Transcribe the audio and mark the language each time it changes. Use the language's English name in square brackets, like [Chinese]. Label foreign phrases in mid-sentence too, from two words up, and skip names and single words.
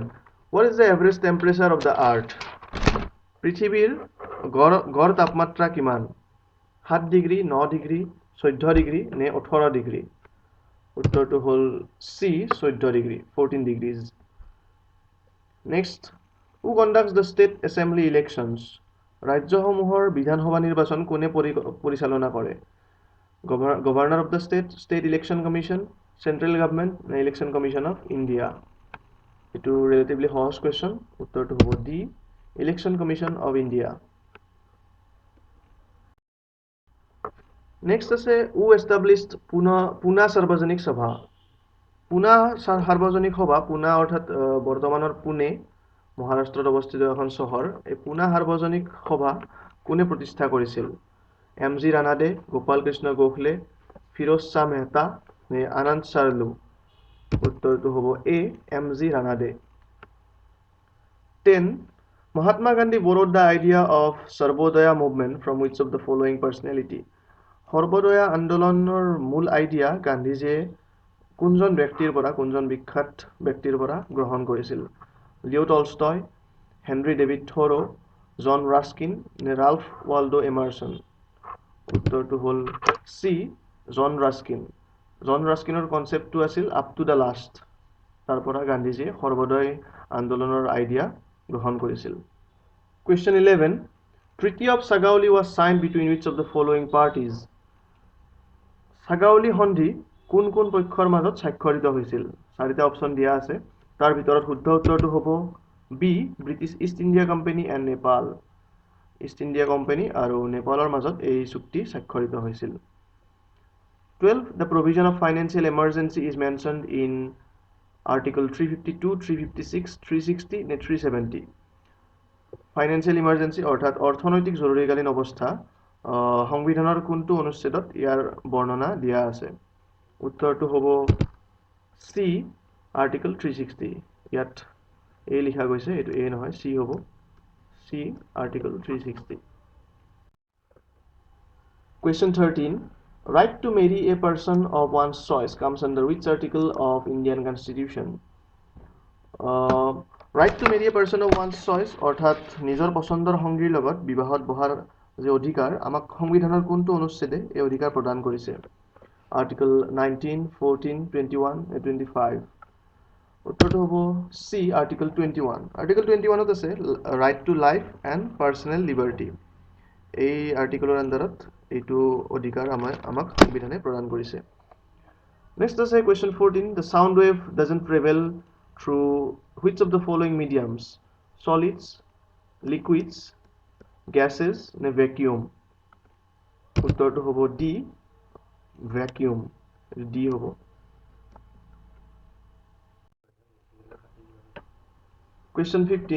[English] What is the average temperature of the earth? [Assamese] পৃথিৱীৰ গড় তাপমাত্ৰা কিমান? 7 ডিগ্ৰী, 9 ডিগ্ৰী, 14 ডিগ্ৰী নে 18 ডিগ্ৰী? উত্তৰটো হ'ল চি, 14 ডিগ্ৰী, [English] 14 degrees. Next, who conducts the state assembly elections? [Assamese] ৰাজ্যসমূহৰ বিধানসভা নিৰ্বাচন কোনে পৰিচালনা কৰে? [English] Governor of the State Election Commission, Central Government নে Election Commission of India? [Assamese] এইটো ৰিলেটিভলি সহজ কুৱেশ্যন। উত্তৰটো হ'ব ডি, [English] Election Commission of India. নেক্সট আছে who established পুনা সাৰ্বজনিক সভা? [Assamese] পুনা সাৰ্বজনিক সভা, পুনা অৰ্থাৎ বৰ্তমানৰ পুনে, মহাৰাষ্ট্ৰত অৱস্থিত এখন চহৰ। এই পুনা সাৰ্বজনিক সভা কোনে প্ৰতিষ্ঠা কৰিছিল? এম জি ৰানাডে, গোপাল কৃষ্ণ গোখলে, ফিৰোজ শ্বাহ মেহতা নে আনন্দ চাৰ্লু? উত্তৰটো হ'ব এ, এম জি ৰানাডে। 10. [English] Mahatma Gandhi borrowed the idea of Sarvodaya movement from which of the following personality? [Assamese] সৰ্বদয়া আন্দোলনৰ মূল আইডিয়া গান্ধীজীয়ে কোনজন বিখ্যাত ব্যক্তিৰ পৰা গ্ৰহণ কৰিছিল? লিও টলষ্টয়, হেনৰি ডেভিড থ'ৰো, জন ৰাস্কিন নে ৰাল্ফ ৱাল্ডো এমাৰছন? উত্তৰটো হ'ল চি, জন ৰাস্কিন। জন ৰাস্কিনৰ কনচেপ্টটো আছিল আপ টু দ্য লাষ্ট। তাৰ পৰা গান্ধীজীয়ে সৰ্বদয় আন্দোলনৰ আইডিয়া গ্ৰহণ কৰিছিল। [English] Question 11. Treaty of Sagauli was signed between which of the following parties? [Assamese] সাগাউলি সন্ধি কোন কোন পক্ষৰ মাজত স্বাক্ষৰিত হৈছিল? 4টা অপশ্যন দিয়া আছে। তাৰ ভিতৰত শুদ্ধ উত্তৰটো হ'ব বি, [English] British East India Company and Nepal. [Assamese] ইষ্ট ইণ্ডিয়া কোম্পানী আৰু নেপালৰ মাজত এই চুক্তি স্বাক্ষৰিত হৈছিল। 12. [English] The provision of financial emergency is mentioned in Article 352, 356, 360 [Assamese] নে 370? [English] financial emergency [Assamese] অৰ্থাৎ অৰ্থনৈতিক জৰুৰীকালীন অৱস্থা সংবিধানৰ কোনটো অনুচ্ছেদত ইয়াৰ বৰ্ণনা দিয়া আছে? উত্তৰটো হ'ব চি, আৰ্টিকল 360। ইয়াত এ লিখা গৈছে, এইটো এ নহয়, চি হ'ব। চি, আৰ্টিকল 360। [English] Question 13. Right to marry a person of one's choice comes under which article of Indian Constitution? Right to marry a person of one's choice [Assamese] অৰ্থাৎ নিজৰ পচন্দৰ সংগীৰ লগত বিবাহত বহাৰ যে অধিকাৰ, আমাক সংবিধানৰ কোনটো অনুচ্ছেদে এই অধিকাৰ প্ৰদান কৰিছে? আৰ্টিকল 19, 14, 21 নে 25? উত্তৰটো হ'ব চি, আৰ্টিকল 21। আৰ্টিকল 21ত আছে [English] right to life and personal liberty. [Assamese] এই আৰ্টিকলৰ আণ্ডাৰত এইটো অধিকাৰ আমাক সংবিধানে প্ৰদান কৰিছে। নেক্সট আছে কুৱেশ্যন 14. [English] The sound wave doesn't travel through which of the following mediums? Solids, liquids, gases নে vacuum? [Assamese] উত্তৰটো হ'ব ডি, vacuum। ডি হ'ব। [English] Question 15.